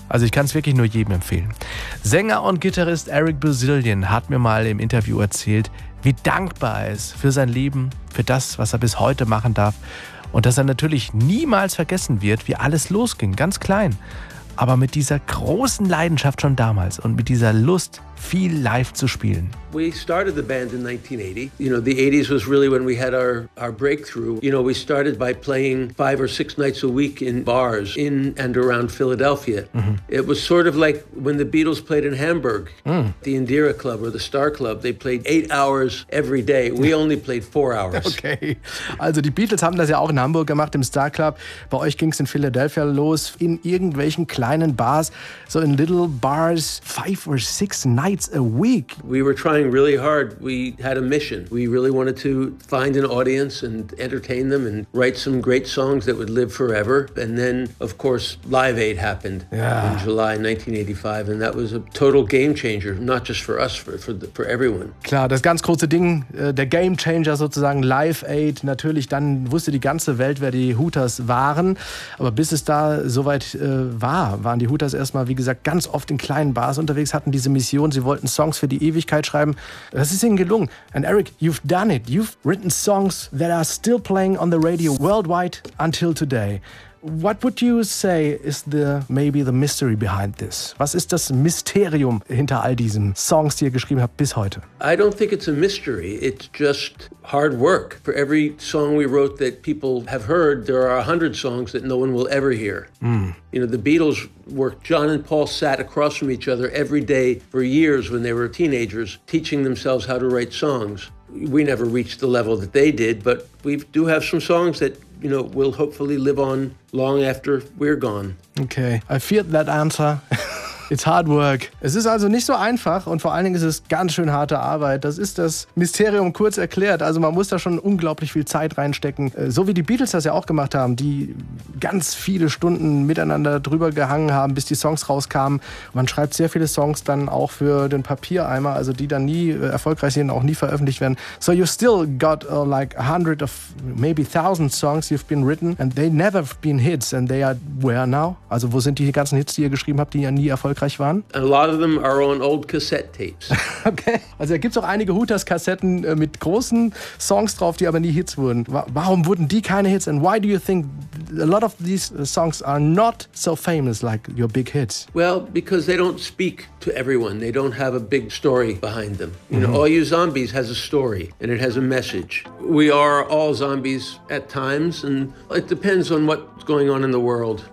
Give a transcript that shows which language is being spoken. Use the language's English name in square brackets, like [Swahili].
[German] Also ich kann es wirklich nur jedem empfehlen. Sänger und Gitarrist Eric Bazilian hat mir mal im Interview erzählt, wie dankbar er ist für sein Leben, für das, was er bis heute machen darf. Und dass er natürlich niemals vergessen wird, wie alles losging, ganz klein. Aber mit dieser großen Leidenschaft schon damals und mit dieser Lust, viel live zu spielen. [English] We started the band in 1980. You know, the 80s was really when we had our breakthrough. You know, we started by playing 5 or 6 nights a week in bars in and around Philadelphia. Mhm. It was sort of like when the Beatles played in Hamburg, the Indira Club or the Star Club. They played 8 hours every day. We only played 4 hours. Okay. [German] Also die Beatles haben das ja auch in Hamburg gemacht, im Star Club. Bei euch ging es in Philadelphia los, in irgendwelchen kleinen Bars, so [English] in little bars, 5 or 6 nights a week. We were trying really hard. We had a mission. We really wanted to find an audience and entertain them and write some great songs that would live forever. And then, of course, Live Aid happened in July 1985. And that was a total game changer, not just for us, for everyone. [German] Klar, das ganz große Ding, der Game Changer sozusagen, Live Aid. Natürlich, dann wusste die ganze Welt, wer die Hooters waren. Aber bis es da soweit war, waren die Hooters erstmal, wie gesagt, ganz oft in kleinen Bars unterwegs, hatten diese Mission. Sie wollten Songs für die Ewigkeit schreiben. Das ist ihnen gelungen. [English] And Eric, you've done it. You've written songs that are still playing on the radio worldwide until today. What would you say is maybe the mystery behind this? [German] Was ist das Mysterium hinter all diesen Songs, die ihr geschrieben habt bis heute? [English] I don't think it's a mystery. It's just hard work. For every song we wrote that people have heard, there are 100 songs that no one will ever hear. Mm. You know, the Beatles worked. John and Paul sat across from each other every day for years when they were teenagers, teaching themselves how to write songs. We never reached the level that they did, but we do have some songs that, you know, will hopefully live on long after we're gone. Okay, I feared that answer. It's hard work. [German] Es ist also nicht so einfach und vor allen Dingen ist es ganz schön harte Arbeit. Das ist das Mysterium kurz erklärt. Also man muss da schon unglaublich viel Zeit reinstecken. So wie die Beatles das ja auch gemacht haben, die ganz viele Stunden miteinander drüber gehangen haben, bis die Songs rauskamen. Man schreibt sehr viele Songs dann auch für den Papiereimer, also die dann nie erfolgreich sind, auch nie veröffentlicht werden. [English] So you still got like 100 of maybe 1000 songs you've been written and they never have been hits and they are where now? [German] Also wo sind die ganzen Hits, die ihr geschrieben habt, die ja nie erfolgreich waren? [English] A lot of them are on old cassette tapes. [German] Okay, also da gibt es auch einige Hooters-Kassetten mit großen Songs drauf, die aber nie Hits wurden. Warum wurden die keine Hits? [English] And why do you think a lot of these songs are not so famous like your big hits? Well, because they don't speak to everyone. They don't have a big story behind them. You know, All You Zombies has a story and it has a message. We are all zombies at times and it depends on what's going on in the world.